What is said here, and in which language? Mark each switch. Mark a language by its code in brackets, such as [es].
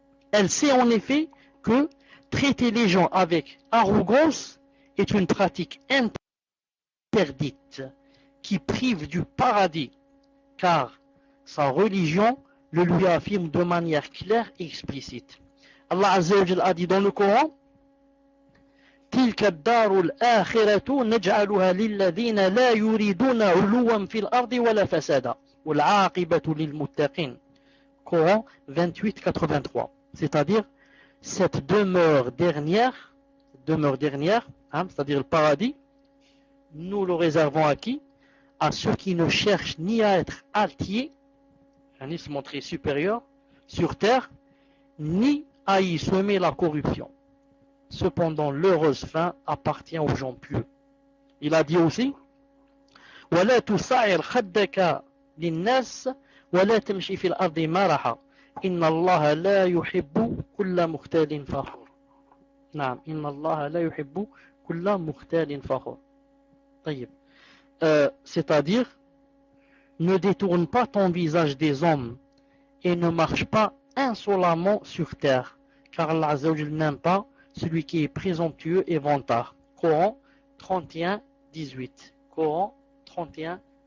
[fr] Elle sait en effet que traiter les gens avec arrogance est une pratique interdite qui prive du paradis, car sa religion le lui affirme de manière claire et explicite. Allah Azza wa Jalla a dit dans le Coran, [ar] تلك الدار الآخرة نجعلها للذين لا يريدون علوا في الأرض ولا فسادا والعاقبة للمتقين. [fr] Coran 28-83. C'est-à-dire cette demeure dernière, c'est-à-dire le paradis, nous le réservons à qui? À ceux qui ne cherchent ni à être altiers, ni se montrer supérieurs sur terre, ni à y semer la corruption. Cependant, l'heureuse fin appartient aux gens pieux. Il a dit aussi, [ar] ولا تسعر خدك للناس ولا تمشي في الأرض مرحا إن الله لا يحب كل مختال فخور. نعم إن الله لا يحب كل مختال فخور. طيب. [fr] C'est-à-dire, ne détourne pas ton visage des hommes et ne marche pas insolemment sur terre, car Allah Azza wa Jalla n'aime pas celui qui est présomptueux et vantard. Coran 31-18. Coran 31-18.